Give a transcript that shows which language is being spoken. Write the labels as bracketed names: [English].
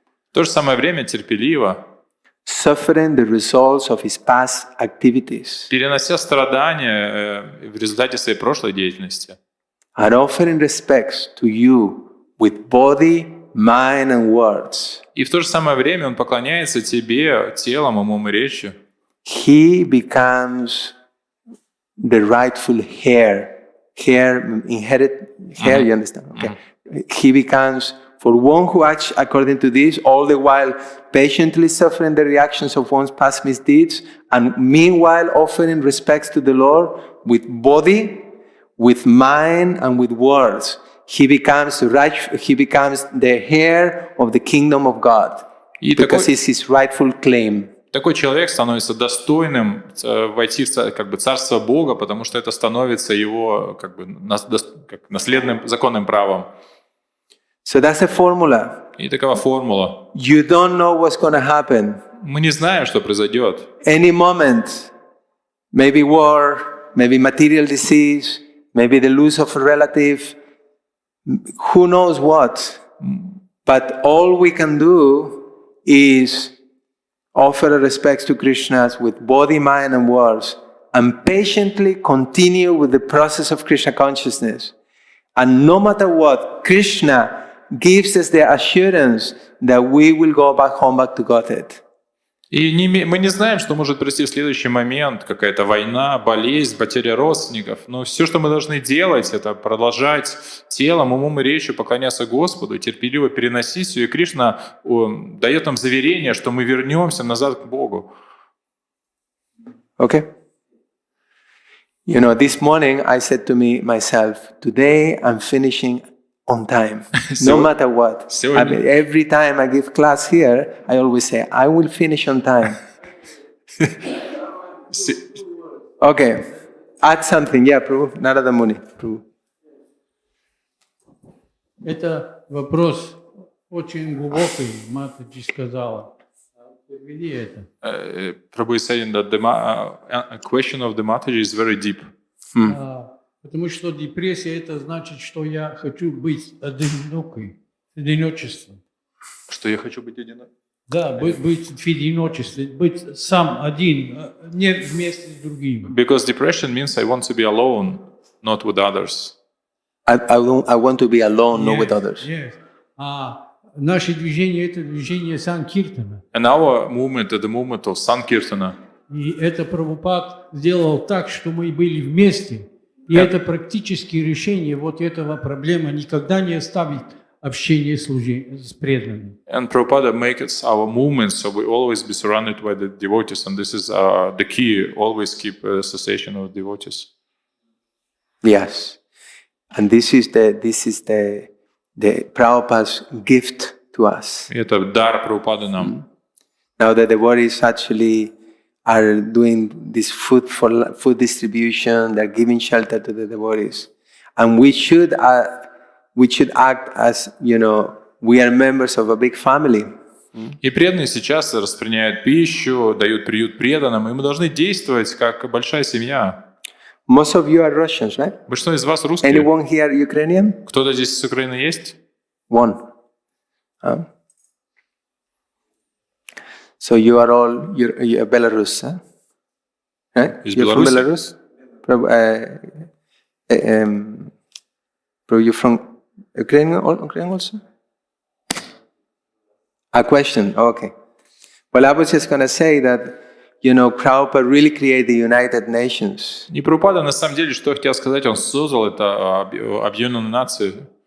[Russian] В то же самое время терпеливо. [English] suffering the results of his past activities, [Russian] перенося страдания в результате своей прошлой деятельности. [English] and offering respects to you with body, mind, and words, [Russian] И в то же самое время он поклоняется тебе телом, умом и речью. [English] he becomes the rightful heir. Inherit heir, you understand? Okay. He becomes, for one who acts according to this, all the while patiently suffering the reactions of one's past misdeeds, and meanwhile offering respects to the Lord with body, with mind, and with words. He becomes the heir of the kingdom of God, [Russian] И [English] because it's his rightful claim. [Russian] такой человек становится достойным войти в как бы, царство Бога, потому что это становится его как бы, как наследным законным правом. [English] So that's the formula. [Russian] И такова формула. [English] You don't know what's going to happen. [Russian] Мы не знаем, что произойдет. [English] Any moment, maybe war, maybe material disease, maybe the loss of a relative, who knows what. But all we can do is offer our respects to Krishna with body, mind, and words, and patiently continue with the process of Krishna consciousness. And no matter what, Krishna gives us the assurance that we will go back home, back to Godhead. [Russian] И мы не знаем, что может произойти в следующий момент, какая-то война, болезнь, потеря родственников. Но все, что мы должны делать, это продолжать телом, умом и речью поклоняться Господу, терпеливо переносить все. И Кришна дает нам заверение, что мы вернемся назад к Богу. [English] Okay? You know, this morning I said to myself, today I'm finishing on time, no matter what. I mean, every time I give class here, I always say, I will finish on time. Okay, add something. Yeah, Prabhu, Narada Muni. Prabhu. [Russian] Это вопрос очень глубокий, Матаджи сказала. Переведи это. [English] Prabhu is saying that the question of the Mataji is very deep. [Russian] Потому что депрессия это значит, что я хочу быть одинокой, одиночеством. Что я хочу быть одиноким? Да, быть в одиночестве, быть сам один, не вместе с другими. [English] Because depression means I want to be alone, not with others. I want to be alone, not with others. Yes. [Russian] Наше движение это движение Санкиртана. [English] And our movement is the movement of Sankirtana. [Russian] И это Прабхупад сделал так, что мы были вместе. И это практически решение вот этого проблемы никогда не оставить общение с преданными. [English] And Prabhupada makes our movement so we always be surrounded by the devotees, and this is the key. Always keep association with devotees. Yes, and this is the Prabhupada's gift to us. [Russian] И это дар Прабхупады нам. [English] Now the devotees actually are doing this food distribution. They're giving shelter to the devotees, and we should act as, you know, we are members of a big family. [Russian] И преданные сейчас распространяют пищу, дают приют преданным, и мы должны действовать как большая семья. [English] Most of you are Russians, right? [Russian] Большинство из вас русские. [English] Anyone here Ukrainian? [Russian] Кто-то здесь с Украины есть? [English] One. So you are all you're Belarus, huh? Right? Is You're from Belarus? You're from Ukraine also? A question. Okay. Well, I was just going to say that, you know, Prabhupada really created the United Nations. [Russian] И Прабхупада, на самом деле, что я хотел сказать, он создал это объединенную нацию.